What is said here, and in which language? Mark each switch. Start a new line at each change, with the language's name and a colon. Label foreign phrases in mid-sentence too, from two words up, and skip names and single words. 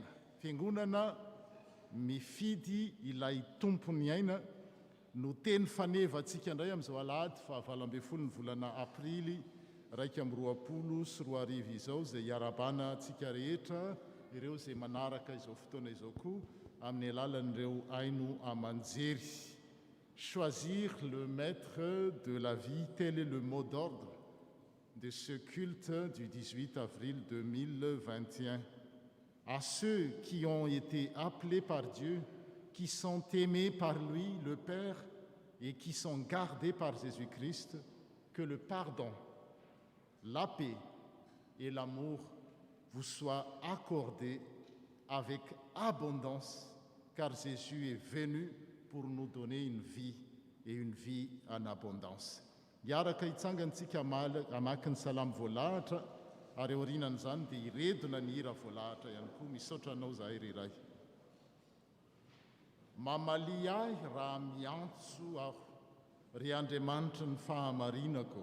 Malagasy: Fiangonana mifidy ilay tompo ny aina no teny faneva antsika indray amin'izao alahady fa 20 ny volana aprily 2024 izao izay iarabana antsika rehetra ireo izay manaraka izao fotoana izao koa amin'ny alalan'ireo aino amanjery.
French: Choisir le maître de la vie, tel est le mot d'ordre de ce culte du 18 avril 2021. À ceux qui ont été appelés par Dieu, qui sont aimés par lui, le Père, et qui sont gardés par Jésus-Christ, que le pardon, la paix et l'amour vous soient accordés avec abondance, car Jésus est venu pour nous donner une vie et une vie en abondance.
Malagasy: Iaraka hitsangantsika amaky ny salamo voalahatra ary aorianan'izany dia iredona ny hira voalahatra ihany koa. Misaotra anao zahay iray. Mamalia ahy raha miantso aho, ry Andriamanitra ny fahamarinako.